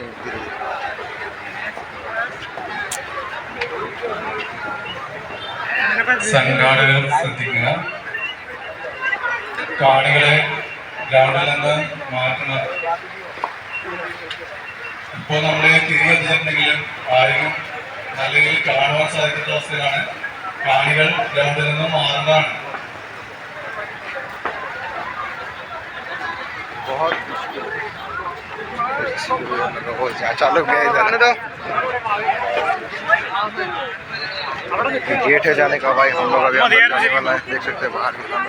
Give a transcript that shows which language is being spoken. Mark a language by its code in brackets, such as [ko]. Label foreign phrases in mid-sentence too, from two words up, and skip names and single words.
[ml] സംഘാടകർ ശ്രദ്ധിക്കുക. കാണികളെ ഗ്രൗണ്ടിൽ നിന്ന് മാറ്റണം. ഇപ്പോൾ നമ്മളെ തിരികെ എത്തിച്ചിട്ടുണ്ടെങ്കിലും ആരും നല്ല രീതിയിൽ കാണുവാൻ സാധിക്കാത്ത അവസ്ഥയിലാണ്. കാണികൾ ഗ്രൗണ്ടിൽ നിന്ന് മാറുന്നതാണ്. [hi] बहुत चालू गया इधर गेट है जाने का भाई. हम लोग अभी अंदर जाने वाला है. देख सकते हैं बाहर